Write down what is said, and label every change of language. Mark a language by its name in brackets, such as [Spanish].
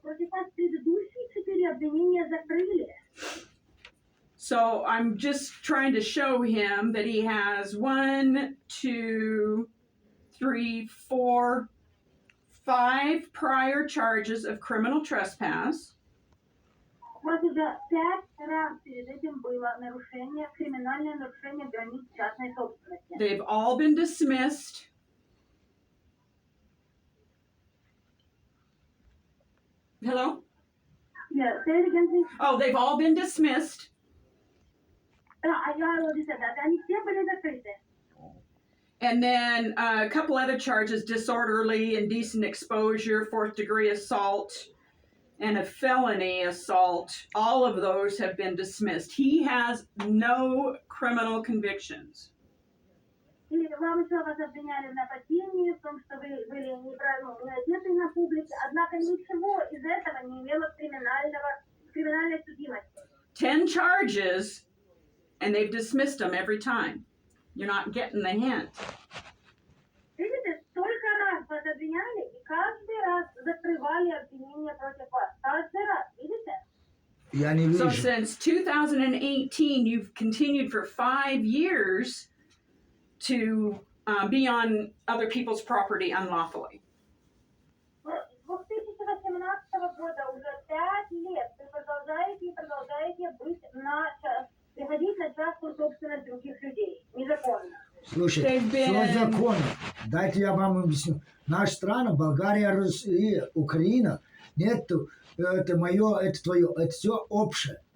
[Russian] Против вас предыдущие 4 обвинения закрыли. [English] So I'm just trying to show him that he has 1, 2, 3, 4, 5 prior charges of criminal trespass. [Russian] У вас уже 5 раз перед этим было нарушение, криминальное нарушение границ частной собственности. [English] They've all been dismissed. Hello? Yeah, say it again, please. Oh, they've all been dismissed. [Russian] Я [English] already said that. [Russian] Они все были закрыты. [English] And then a couple other charges, disorderly, indecent exposure, 4th degree assault, and a felony assault. All of those have been dismissed. He has no criminal convictions. [Russian] И вам еще вас обвиняли в нападении, в том, что вы были не одеты на публике, однако ничего из этого не имело криминальной судимости. [English] 10 charges, and they've dismissed them every time. You're not getting the hint. [Russian] Видите, столько раз вас обвиняли, и каждый раз закрывали обвинения против вас. Каждый раз, видите? Я не [English] So [Russian] вижу. [English] since 2018, you've continued for 5 years to be on other people's property unlawfully. [Russian] С 2018 года уже 5 лет вы продолжаете и продолжаете приходить на частную собственность других людей. Незаконно. Слушайте, все законно. Дайте я вам объясню. Наша страна, Болгария, Россия, Украина, нету, это мое, это твое, это все общее.